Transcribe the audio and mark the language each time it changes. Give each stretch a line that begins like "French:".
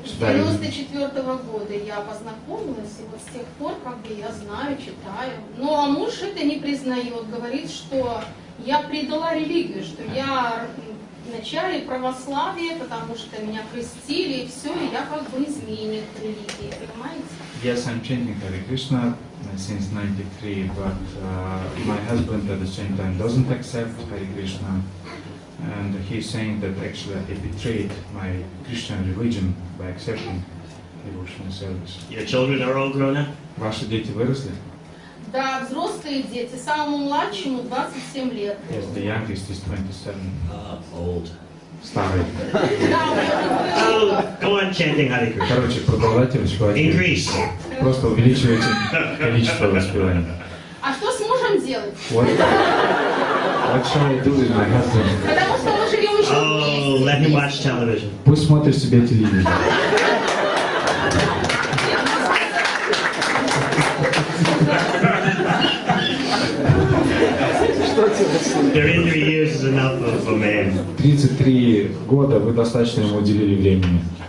Russian: С 94-го года я познакомилась, и вот с тех пор как бы я знаю, читаю. Но муж это не признает, говорит, что я предала религию, что я вначале православие, потому что меня крестили, и все, и я как бы изменник религии, понимаете?
English: Yes, I'm chanting Hare Krishna since 93, but my husband at the same time doesn't accept Hare Krishna. And he's saying that actually I betrayed my Christian religion by accepting devotional service. Your children are all grown up?
Russian: Ваши дети выросли? Да, взрослые дети, самому младшему 27 лет.
English: Yes, the youngest is 27. Old.
Russian: Старый.
English: Oh, go on chanting Hare Krishna.
Russian: Короче, продолжайте воспевать.
English: Increase.
Russian: Просто увеличивайте количество воспеваний. А что с мужем делать?
English: What shall I do with my husband?
Russian: Потому что мы живем еще
English: Oh,
Russian: вместе.
English: let him watch television.
Russian: Пусть смотрит себе телевизор.
English: During 3 years is enough for a man.
Russian: 33 года вы достаточно ему уделили времени.